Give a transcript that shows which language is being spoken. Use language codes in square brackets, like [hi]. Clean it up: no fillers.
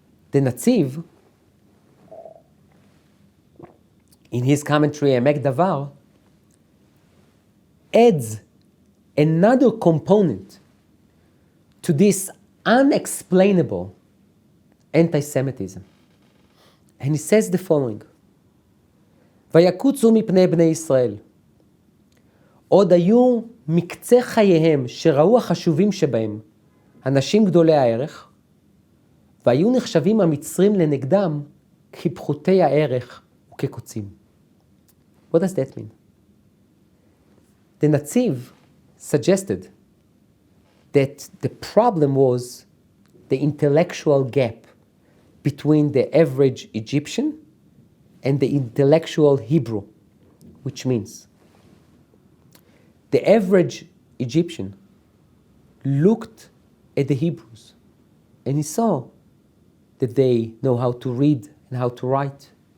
[en] The Netziv, in his commentary, Emek Davar, adds another component to this unexplainable anti-Semitism. And he says the following, [he] ויקוצו מפני בני ישראל. עוד היו מקצה חייהם שראו החשובים שבהם, אנשים גדולי הערך, והיו נחשבים המצרים לנגדם כפחותי הערך וכקוצים. [en] What does that mean? The Netziv suggested that the problem was the intellectual gap between the average Egyptian and the intellectual Hebrew, which means the average Egyptian looked at the Hebrews and he saw that they know how to read and how to write.